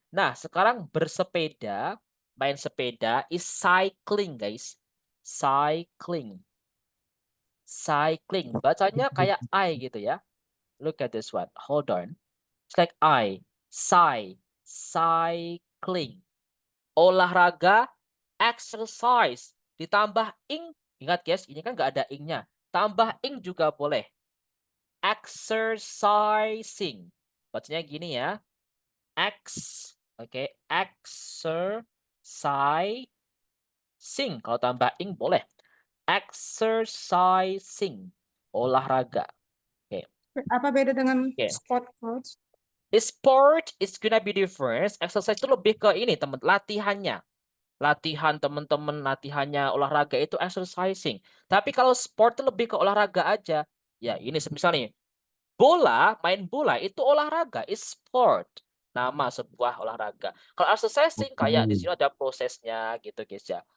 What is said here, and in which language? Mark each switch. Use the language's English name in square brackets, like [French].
[Indonesian] Nah, sekarang bersepeda. Main sepeda [English] is cycling, guys. Cycling. [Indonesian] Bacanya kayak I gitu ya. [English] Look at this one. Hold on. It's like I. [Indonesian] Cycling. Olahraga, exercise. Ditambah ing. Ingat guys, ini kan nggak ada ing-nya. Tambah ing juga boleh. Exercising. Bacanya gini ya. Exercising. Kalau tambah ing boleh. Exercising. olahraga. Oke. Apa beda dengan Oke. [English] sport, coach? Sport is gonna be different. [Indonesian] Exercise itu lebih ke ini, teman, latihannya. Latihan teman-teman, latihannya olahraga itu exercising. Tapi kalau sport itu lebih ke olahraga aja. Ya, ini misalnya main bola itu olahraga, [English] is sport. [Indonesian] Nama sebuah olahraga. Kalau exercising kayak di sini ada prosesnya gitu guys ya.